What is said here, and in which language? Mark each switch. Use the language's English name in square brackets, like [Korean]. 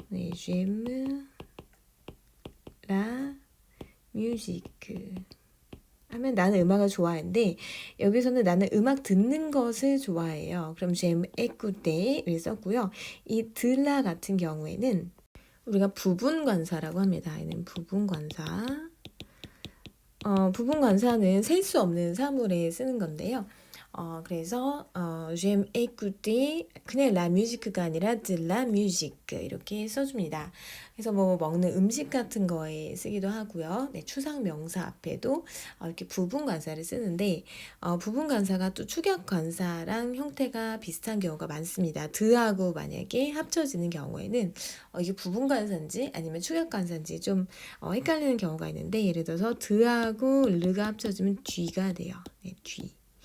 [Korean] 네, [French] j'aime la musique [Korean] 하면 나는 음악을 좋아하는데 여기서는 나는 음악 듣는 것을 좋아해요. 그럼 [French] j'aime écouter [Korean] 를 썼고요. 이 드라 같은 경우에는 우리가 부분관사라고 합니다. 얘는 부분관사. 부분관사는 셀 수 없는 사물에 쓰는 건데요. 그래서 [French] j'aime écouter [Korean] 그냥 [French] la musique [Korean] 가 아니라 [French] de la musique [Korean] 이렇게 써줍니다. 그래서 뭐 먹는 음식 같은 거에 쓰기도 하고요. 네, 추상 명사 앞에도 이렇게 부분관사를 쓰는데 부분관사가 또 축약관사랑 형태가 비슷한 경우가 많습니다. 드하고 만약에 합쳐지는 경우에는 이게 부분관사인지 아니면 축약관사인지 좀 헷갈리는 경우가 있는데 예를 들어서 드하고 르가 합쳐지면 뒤가 돼요. 네, 뒤.